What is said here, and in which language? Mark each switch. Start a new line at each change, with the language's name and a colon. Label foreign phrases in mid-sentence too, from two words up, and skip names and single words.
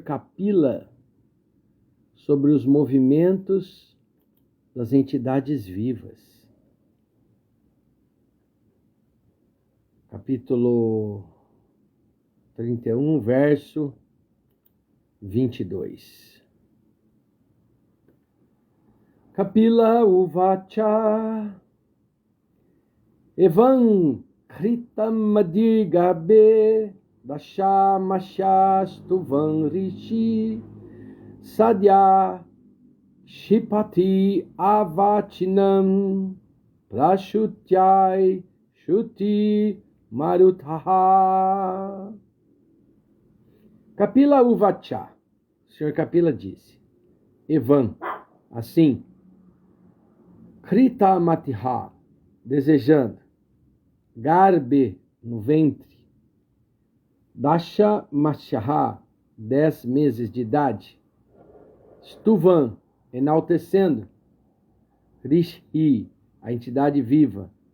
Portuguese: Kapila sobre os movimentos das entidades vivas. Capítulo 31, verso 22.
Sanskrit: कपिल उवाच एवं कृत मतिर्गर्भे दशमास्यस्स्तुवन् ऋषिः सद्यः क्षिपति अवाचीनं प्रसूत्यै सूति मारुतः. कपिल उवाच,
Portuguese: o Sr. Kapila disse: evam, assim,
Sanskrit: कृत मतिः,
Portuguese: desejando, garbe, no ventre,
Sanskrit: दश मासः,
Portuguese: 10 meses de idade, stuvan, enaltecendo, rishi, a entidade viva,